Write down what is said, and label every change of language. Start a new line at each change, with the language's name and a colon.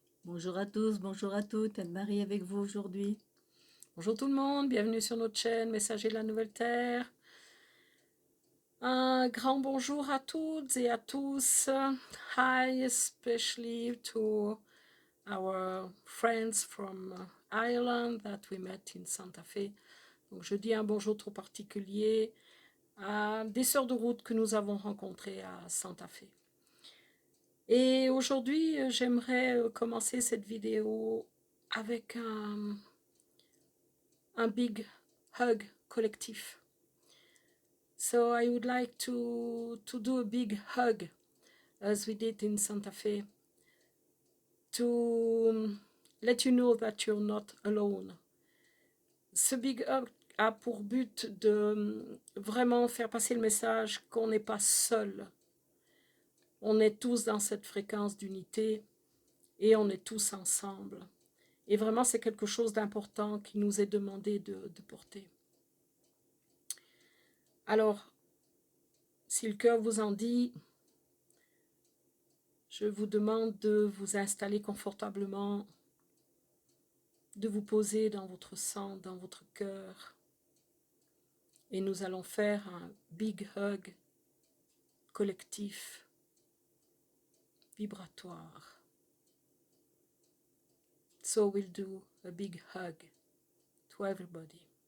French: Bonjour à tous, bonjour à toutes, Anne-Marie avec vous aujourd'hui. Bonjour tout le monde, bienvenue sur notre chaîne Messager de la Nouvelle Terre. Un grand bonjour à toutes et à tous.
English: Hi, especially to our friends from Ireland that we met in Santa Fe.
French: Donc je dis un bonjour trop particulier à des sœurs de route que nous avons rencontrées à Santa Fe. Et aujourd'hui, j'aimerais commencer cette vidéo avec un
English: big hug
French: collectif.
English: So I would like to do a big hug, as we did in Santa Fe, to let you know that you're not alone.
French: Ce
English: big hug
French: a pour but de vraiment faire passer le message qu'on n'est pas seul. On est tous dans cette fréquence d'unité et on est tous ensemble. Et vraiment, c'est quelque chose d'important qui nous est demandé de porter. Alors, si le cœur vous en dit, je vous demande de vous installer confortablement, de vous poser dans votre centre, dans votre cœur. Et nous allons faire un
English: big hug
French: collectif, vibratoire.
English: So we'll do a big hug to everybody.